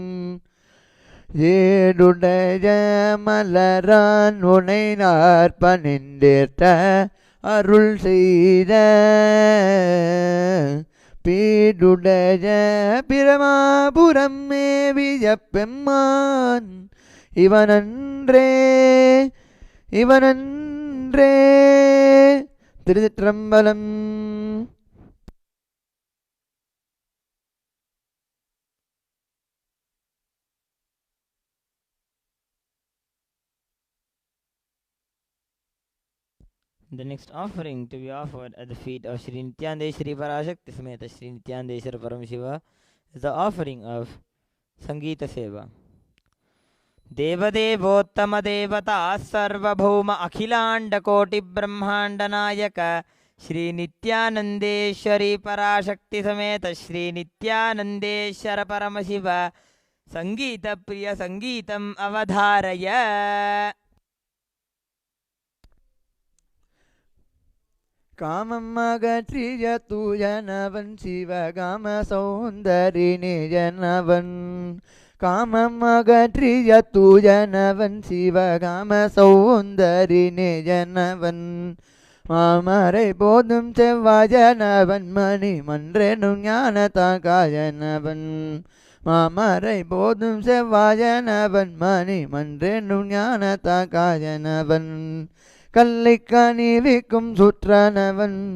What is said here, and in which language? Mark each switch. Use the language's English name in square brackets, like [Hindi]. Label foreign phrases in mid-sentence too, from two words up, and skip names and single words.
[Tamil] ஏடுடைய மலரான் உனை நாற்பனின்றேற்ற அருள் செய்த பீடுடைய பிரமாபுரம் மேவிய பெம்மான் இவனன்றே இவனன்றே திருச்சிற்றம்பலம். [English] The next offering to be offered at the feet of Shri Nityandeshwari Parashakti Sameta Shri Nityandeshwara Paramashiva is the offering of Sangeeta Seva. [Sanskrit] देवदेवोत्तम देवता सर्वभौम अखिलांड कोटि ब्रह्मांड नायक श्री नित्यानंदेश्वरी पराशक्ति समेत श्री नित्यानंदेश्वर परमशिव संगीत प्रिय संगीतम अवधारय [Tamil] காமம் அகற்றிய தூயனவன் சிவகாம சௌந்தரினி ஜனவன் காமம் அகற்றிய தூயனவன் சிவகாம சௌந்தரினி ஜனவன் மாமரை போதும் செவ்வாஜனவன் மணி மன்றெனும் ஞான தாகாயனவன் மாமரை போதும் செவ்வாஜனவன் மணி மன்றெனும் ஞான தாகாயனவன் கல்லை கனிவிக்கும் சுற்றனவன்